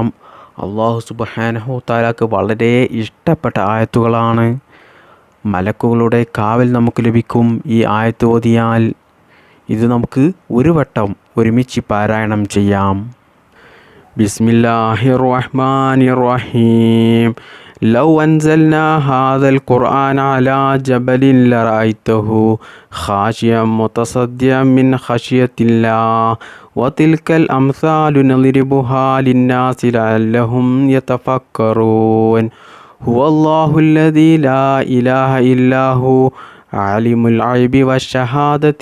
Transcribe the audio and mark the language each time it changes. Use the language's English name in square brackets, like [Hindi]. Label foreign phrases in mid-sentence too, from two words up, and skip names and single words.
[Arabic] الله سبحانه [Malayalam] തആലക്ക് വളരെ ഇഷ്ടപ്പെട്ട ആയത്തുകളാണ്. മലക്കുകളുടെ കാവൽ നമുക്ക് ലഭിക്കും ഈ ആയത്ത് ഓതിയാൽ. ഇത് നമുക്ക് ഒരു വട്ടം ഒരുമിച്ച് പാരായണം ചെയ്യാം. [Arabic] بسم الله الرحمن الرحيم. لو أنزلنا هذا القرآن على جبل لرأيته خاشعا متصدعا من خشية الله وتلك الأمثال نضربها للناس لعلهم يتفكرون هو الله الذي لا إله إلا هو عالم الغيب والشهادة